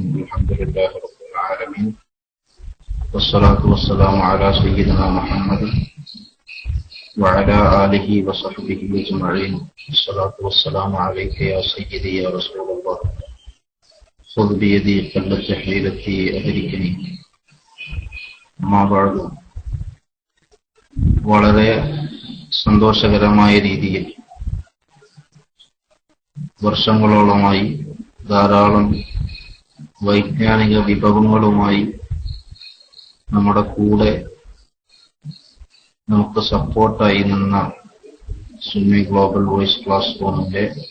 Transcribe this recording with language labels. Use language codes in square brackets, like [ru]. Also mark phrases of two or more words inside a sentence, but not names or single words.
[ar] الحمد لله رب العالمين، والصلاة والسلام على سيدنا محمد وعلى آله وصحبه أجمعين. الصلاة والسلام عليك يا سيدي يا رسول الله. خذ بيدي قلت حيلتي أدركني. [ml] വളരെ സന്തോഷകരമായ രീതിയിൽ വർഷങ്ങളോളമായി ധാരാളം വൈജ്ഞാനിക വിഭവങ്ങളുമായി നമ്മുടെ കൂടെ നമുക്ക് സപ്പോർട്ടായി നിന്ന സുന്നി ഗ്ലോബൽ വോയിസ് ക്ലാസ് റൂമിന്റെ